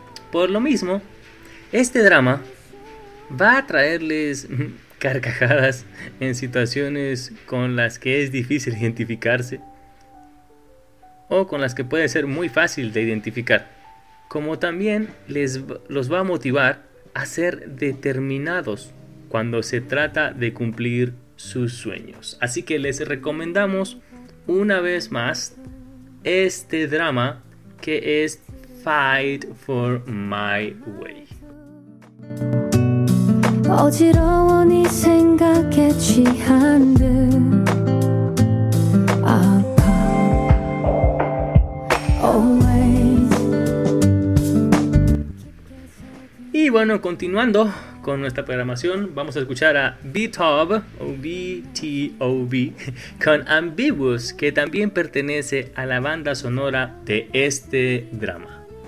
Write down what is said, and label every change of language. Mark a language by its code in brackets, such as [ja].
[es] Por lo mismo, este drama va a traerles carcajadas en situaciones con las que es difícil identificarse o con las que puede ser muy fácil de identificar, como también los va a motivar a ser determinados cuando se trata de cumplir sus sueños. Así que les recomendamos una vez más este drama, que es Fight for My Way. [ko] 어지러워 네 생각에 취한 듯 아파 always. [es] Y bueno, continuando con nuestra programación, vamos a escuchar a B-Tob, o B-T-O-B, con Ambiguous, que también pertenece a la banda sonora de este drama.